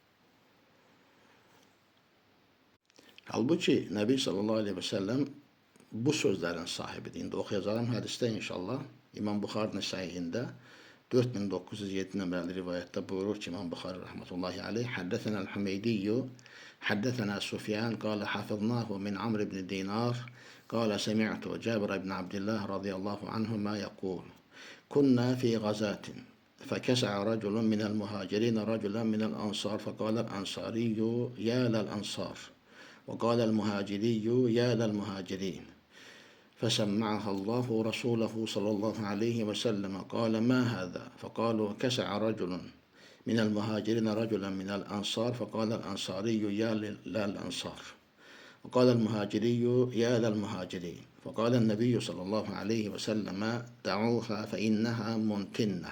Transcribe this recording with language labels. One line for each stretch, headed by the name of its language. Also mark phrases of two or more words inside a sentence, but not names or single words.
Azerbaijani: Halbuki Nəbi
Arabic: صلى الله عليه و سلم
Azerbaijani: bu sözlərin sahibidir. İndi oxuyacağım hədisdə inşallah İmam Buxarinin səhihində 4907 nömrəli rivayətdə buyurur ki, İmam Buxari
Arabic: رحمة الله عليه, حدثنا الحميدي حدثنا سفيان قال حفظناه من عمرو بن دينار قال سمعت جابر بن عبد الله رضي الله عنهما يقول, كنا في غزاة فكسع رجل من المهاجرين رجلا من الأنصار فقال الأنصاري يا للأنصار وقال المهاجري يا للمهاجرين فسمعها الله رسوله صلى الله عليه وسلم قال ما هذا فقالوا كسع رجل من المهاجرين رجلا من الأنصار فقال الأنصاري يا للأنصار وقال المهاجري يا للمهاجرين فقال النبي صلى الله عليه وسلم دعوها فإنها منتنة.